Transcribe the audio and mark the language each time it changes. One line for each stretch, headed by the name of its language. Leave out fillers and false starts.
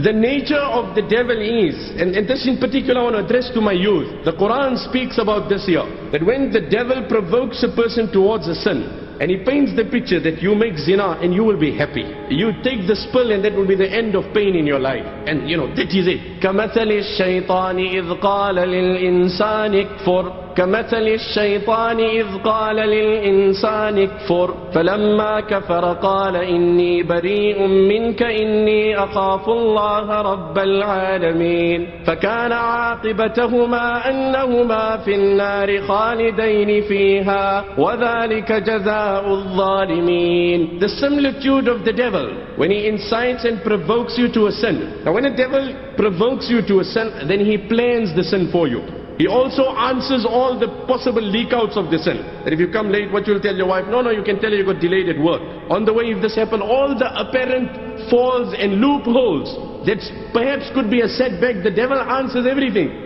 English: The nature of the devil is, and this in particular I want to address to my youth. The Quran speaks about this here. That when the devil provokes a person towards a sin, and he paints the picture that you make zina and you will be happy. You take this pill and that will be the end of pain in your life. And that is it.
Arabic: كمثل الشيطان إذ قال للإنسان اكفر كمثل الشيطان إذ قال للإنسان اكفر فلما كفر قال إني بريء منك إني أخاف الله رب العالمين فكان عاقبتهما أنهما في النار خالدين فيها وذلك جزاء الظالمين.
English: The similitude of the devil when he incites and provokes you to a sin. Now when a devil provokes you to a sin, then he plans the sin for you. He also answers all the possible leak-outs of the sin. That if you come late, what you'll tell your wife? No, you can tell her you got delayed at work. On the way, if this happened, all the apparent falls and loopholes that perhaps could be a setback, the devil answers everything.